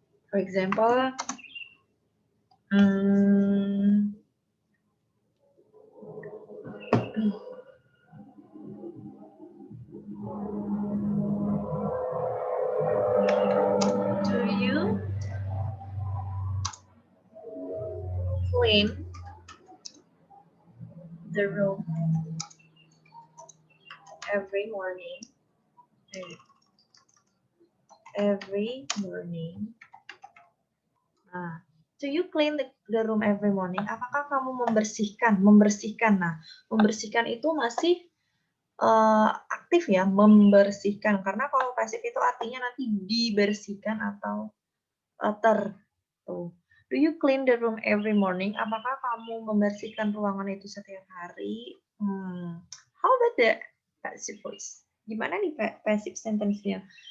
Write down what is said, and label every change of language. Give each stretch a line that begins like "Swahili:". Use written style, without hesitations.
English: For example, do you clean the room every morning? Every morning. Nah, do you clean the room every morning?
Indonesian: Apakah kamu membersihkan? Membersihkan. Nah, membersihkan itu masih aktif ya, membersihkan. Karena kalau pasif itu artinya nanti dibersihkan atau tuh.
English: Do you clean the room every morning?
Indonesian: Apakah kamu membersihkan ruangan itu setiap hari?
English: How about the passive voice?
Indonesian: Gimana nih passive sentence-nya?